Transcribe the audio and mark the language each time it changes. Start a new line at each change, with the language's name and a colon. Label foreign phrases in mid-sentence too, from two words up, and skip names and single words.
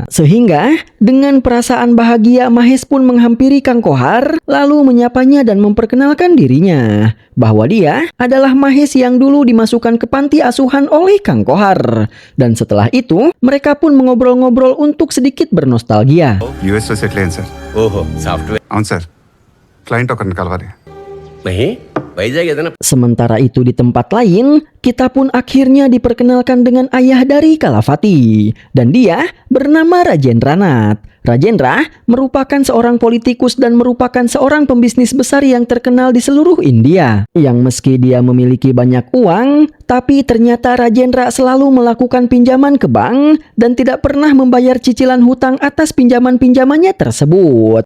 Indonesian: Sehingga, dengan perasaan bahagia Mahes pun menghampiri Kang Kohar, lalu menyapanya dan memperkenalkan dirinya bahwa dia adalah Mahes yang dulu dimasukkan ke panti asuhan oleh Kang Kohar. Dan setelah itu, mereka pun mengobrol-ngobrol untuk sedikit bernostalgia.
Telugu: US లో సెటిల్ అయ్యాను సార్. ఓహో సాఫ్ట్వేర్ అవును సార్. క్లయింట్ ఒకరిని కలవాలి. మహి వైజాగ్ ఏదైనా
Indonesian: Sementara itu di tempat lain, kita pun akhirnya diperkenalkan dengan ayah dari Kalavati. Dan dia bernama Rajendranath. Rajendra merupakan seorang politikus dan merupakan seorang pembisnis besar yang terkenal di seluruh India. Yang meski dia memiliki banyak uang, tapi ternyata Rajendra selalu melakukan pinjaman ke bank dan tidak pernah membayar cicilan hutang atas pinjaman-pinjamannya tersebut.